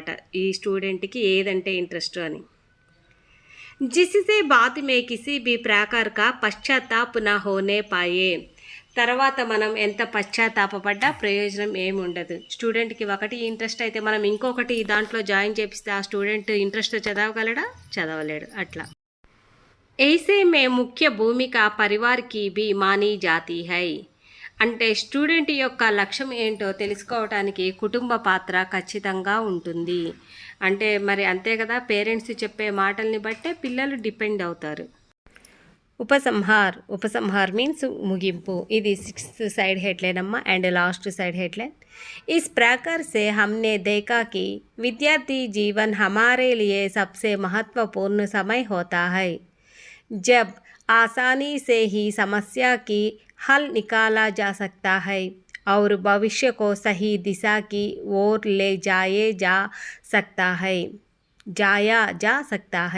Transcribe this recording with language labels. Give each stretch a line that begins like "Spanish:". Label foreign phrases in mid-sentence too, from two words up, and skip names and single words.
Telugu: ఈ స్టూడెంట్కి ఏదంటే ఇంట్రెస్ట్ అని.
Hindi: जिससे बाद में किसी भी प्रकार का पश्चाताप न होने पाए.
Telugu: తర్వాత మనం ఎంత పశ్చాత్తాపపడ్డా ప్రయోజనం ఏమి ఉండదు. స్టూడెంట్కి ఒకటి ఇంట్రెస్ట్ అయితే మనం ఇంకొకటి దాంట్లో జాయిన్ చేపిస్తే ఆ స్టూడెంట్ ఇంట్రెస్ట్ చదవగలడా? చదవలేడు.
Hindi: అట్లా ऐसे में मुख्य भूमिका परिवार की भी मानी जाती है.
Telugu: అంటే స్టూడెంట్ యొక్క లక్ష్యం ఏంటో తెలుసుకోవడానికి కుటుంబ పాత్ర ఖచ్చితంగా ఉంటుంది. అంటే మరి అంతే కదా, పేరెంట్స్ చెప్పే మాటల్ని బట్టే పిల్లలు డిపెండ్ అవుతారు. ఉపసంహార్ మీన్స్ ముగింపు. ఇది 6th
English: side headline
Telugu: అమ్మ అండ్
English: last side headline.
Hindi: इस प्रकार से हमने देखा कि विद्यार्थी जीवन हमारे लिए सबसे महत्वपूर्ण समय होता है, जब आसानी से ही समस्या की हल निकाला जा सकता है और भविष्य को सही दिशा की ओर ले जाया जा सकता है.